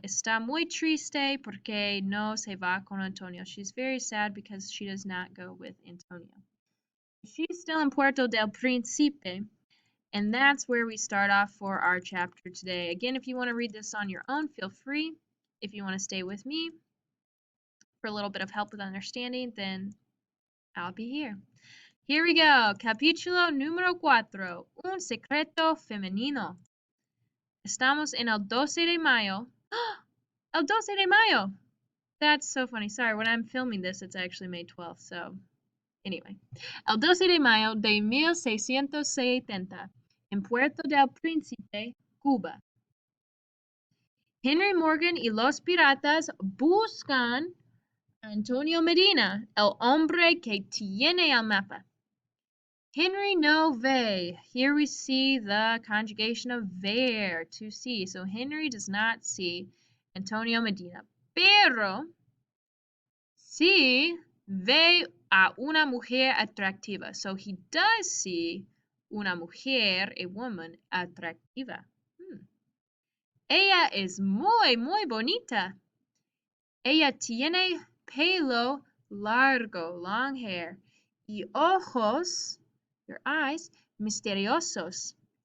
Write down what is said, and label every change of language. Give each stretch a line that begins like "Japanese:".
Spanish: Está muy triste porque no se va con Antonio.
English: She's very sad because she does not go with Antonio. She's still in Puerto del Príncipe. And that's where we start off for our chapter today. Again, if you want to read this on your own, feel free. If you want to stay with me for a little bit of help with understanding, then I'll be here. Here we go.
Spanish: Capítulo número 4. Un secreto femenino. Estamos en el 12 de mayo. El 12 de mayo!
English: That's so funny. Sorry, when I'm filming this, it's actually May 12th, so anyway.
Spanish: El 12 de mayo de 1670, en Puerto del Príncipe, Cuba. Henry Morgan y los piratas buscan a Antonio Medina, el hombre que tiene el mapa. Henry no ve.
English: Here we see the conjugation of ver, to see. So Henry does not see Antonio Medina.
Spanish: Pero sí ve a una mujer atractiva.
English: So he does see
Spanish: una mujer,
English: a woman, atractiva.
Spanish: Ella es muy, muy bonita. Ella tiene pelo largo,
English: long hair,
Spanish: y ojos,
English: your eyes,
Spanish: misteriosos.